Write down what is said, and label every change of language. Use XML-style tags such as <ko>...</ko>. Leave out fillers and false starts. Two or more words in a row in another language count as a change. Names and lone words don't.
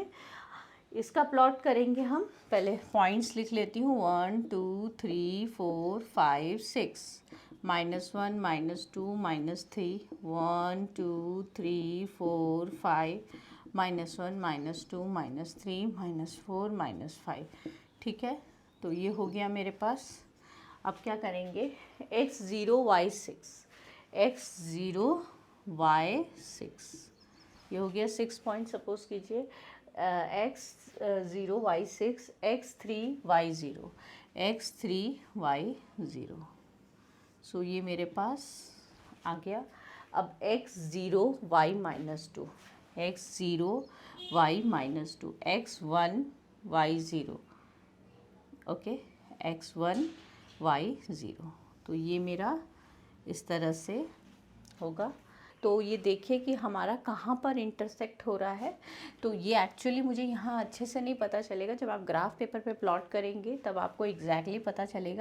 <hi>इसका प्लॉट करेंगे हम, पहले पॉइंट्स लिख लेती हूँ, 1 2 3 4 5 6, -1 -2 -3, 1 2 3 4 5, -1 -2 -3 -4 -5, ठीक है। तो ये हो गया मेरे पास। अब क्या करेंगे, x 0 y 6, x 0 y 6, ये हो गया 6 पॉइंट, सपोज कीजिए, x 0 y 6, x 3 y 0, x 3 y 0। सो ये मेरे पास आ गया। अब x 0 y -2, x 0 y -2, x 1 y 0, ओके, x 1 y 0। तो ये मेरा इस तरह से होगा। तो ये देखिए कि हमारा कहाँ पर इंटरसेक्ट हो रहा है। तो ये एक्चुअली मुझे यहाँ अच्छे से नहीं पता चलेगा, जब आप</hi> <en>graph paper</en> <hi>पे प्लॉट करेंगे तब आपको एग्जैक्टली पता चलेगा।</hi>